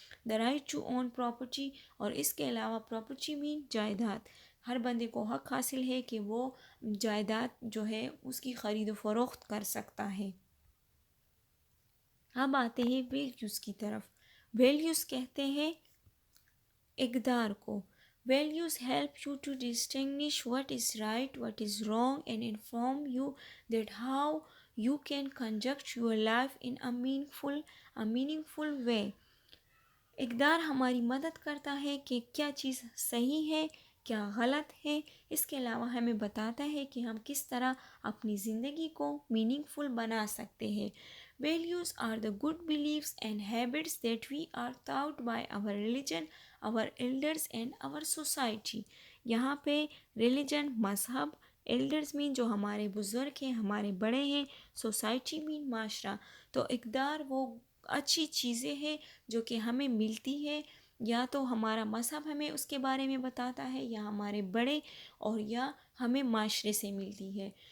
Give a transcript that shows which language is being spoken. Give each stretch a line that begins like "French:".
English: The right to own property.
Urdu: اور اس کے علاوہ پراپرٹی مین جائیداد. ہر بندے کو حق حاصل ہے کہ وہ جائیداد جو ہے اس کی خرید و فروخت کر سکتا ہے. اب آتے ہیں ویلیوز کی طرف. ویلیوز کہتے ہیں اقدار کو.
English: Values help you to distinguish what is right, what is wrong and inform you that how you can conduct your life in a meaningful way.
Urdu: اقدار ہماری مدد کرتا ہے کہ کیا چیز صحیح ہے، کیا غلط ہے. اس کے علاوہ ہمیں بتاتا ہے کہ ہم کس طرح اپنی زندگی کو میننگ فل بنا سکتے ہیں.
English: Values are the good beliefs and habits that we are taught by our religion, our elders and our society.
Urdu: یہاں پہ ریلیجن مذہب، ایلڈرز مین جو ہمارے بزرگ ہیں، ہمارے بڑے ہیں، سوسائٹی مین معاشرہ. تو اقدار وہ اچھی چیزیں ہیں جو کہ ہمیں ملتی ہے، یا تو ہمارا مذہب ہمیں اس کے بارے میں بتاتا ہے، یا ہمارے بڑے، اور یا ہمیں معاشرے سے ملتی ہے.